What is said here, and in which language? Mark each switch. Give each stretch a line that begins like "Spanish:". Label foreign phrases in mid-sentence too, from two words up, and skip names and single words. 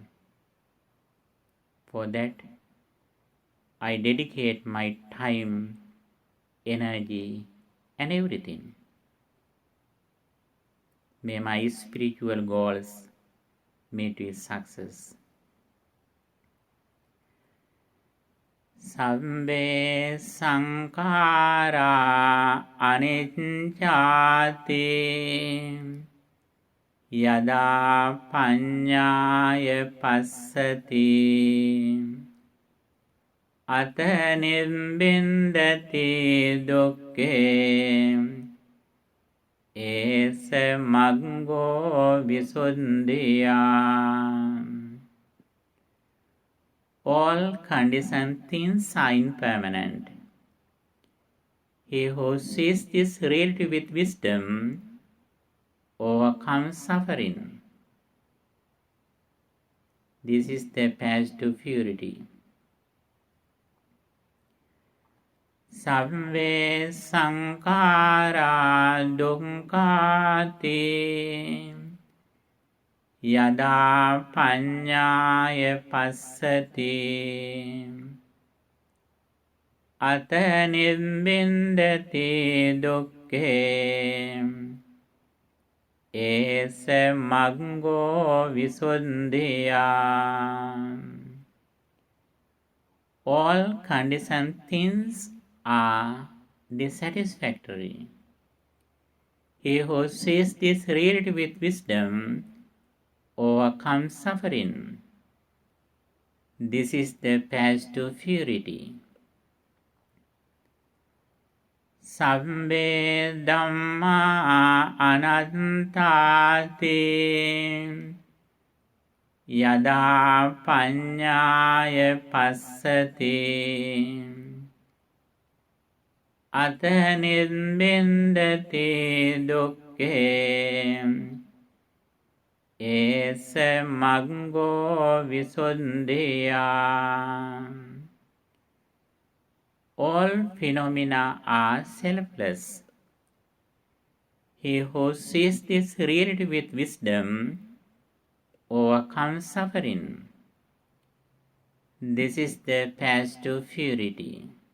English: For that, I dedicate my time, energy, and everything. May my spiritual goals meet with success.
Pali: Sabbe sankara anicchati yada paññāya passati ata nibbindati dukke esa maggo visuddhiyā.
English: All conditioned things are impermanent. He who sees this reality with wisdom overcomes suffering. This is the path to purity.
Pali: Sabbe sankara dukkati yada paññāya passati ata nibbindati dukke esa maggo visuddhiyā.
English: All conditioned things are dissatisfactory. He who sees this reality with wisdom overcomes suffering. This is the path to purity.
Pali: Sabbe dhamma anattati yada paññāya passati ata nibbindati dukke esa maggo visuddhiyā.
English: All phenomena are selfless. He who sees this reality with wisdom overcomes suffering. This is the path to purity.